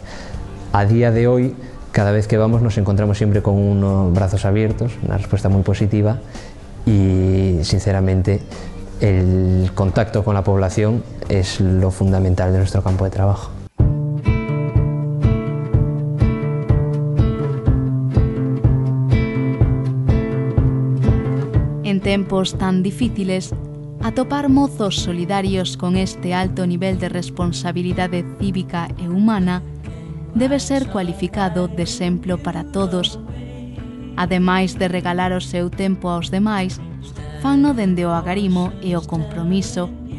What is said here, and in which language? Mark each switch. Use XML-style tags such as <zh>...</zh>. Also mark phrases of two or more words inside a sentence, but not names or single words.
<es>A día de hoy, cada vez que vamos nos encontramos siempre con unos brazos abiertos, una respuesta muy positiva y sinceramente el contacto con la población es lo fundamental de nuestro campo de trabajo.</es> <gl>En tempos tan difíciles, atopar mozos solidarios con este alto nivel de responsabilidade cívica e humana debe ser cualificado de exemplo para todos. Ademais de regalar o seu tempo aos demais, fanno dende o agarimo e o compromiso.</gl>